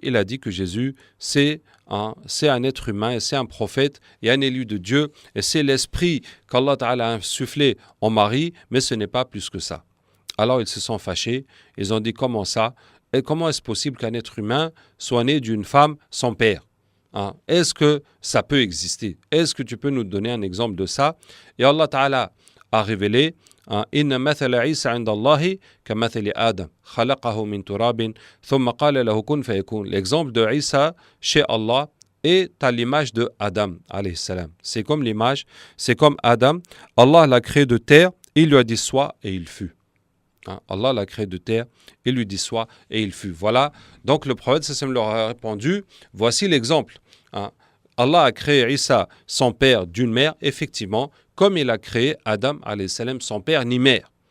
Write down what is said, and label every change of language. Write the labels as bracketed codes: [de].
[fr] Il a dit que Jésus, c'est un être humain et c'est un prophète et un élu de Dieu et c'est l'esprit qu'Allah Ta'ala a insufflé en Marie, mais ce n'est pas plus que ça. Alors ils se sont fâchés, ils ont dit comment ça? Et comment est-ce possible qu'un être humain soit né d'une femme sans père? Est-ce que ça peut exister? Est-ce que tu peux nous donner un exemple de ça? Et Allah Ta'ala a révélé [ar] إن مثل عيسى عند الله كمثل آدم خلقه من تراب ثم قال له كن فيكون. [fr] L'exemple de Isa chez Allah est à l'image de Adam alayhi salam. C'est comme Adam. Allah l'a créé de terre, il lui a dit sois et il fut. Allah l'a créé de terre, il lui dit sois et il fut. Voilà. Donc le prophète sallam leur a répondu, voici l'exemple. Allah a créé Isa son père d'une mère, effectivement, comme il a créé Adam alayhi salam sans père ni mère.